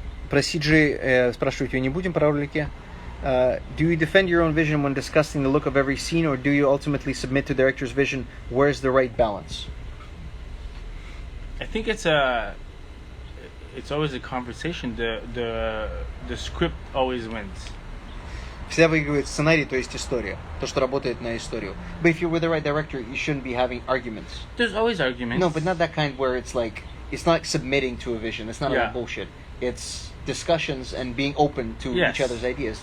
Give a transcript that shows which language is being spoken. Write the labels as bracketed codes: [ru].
[ru] Про CG спрашивать ее не будем, про ролики. [en] Do you defend your own vision when discussing the look of every scene, or do you ultimately submit to the director's vision? Where's the right balance? I think it's always a conversation. The script always wins. [ru] Всегда выигрывает сценарий, то есть история. То, что работает на историю. [en] But if you're with the right director, you shouldn't be having arguments. There's always arguments. No, but not that kind where it's like, it's not like submitting to a vision. It's not like bullshit. It's discussions and being open to each other's ideas.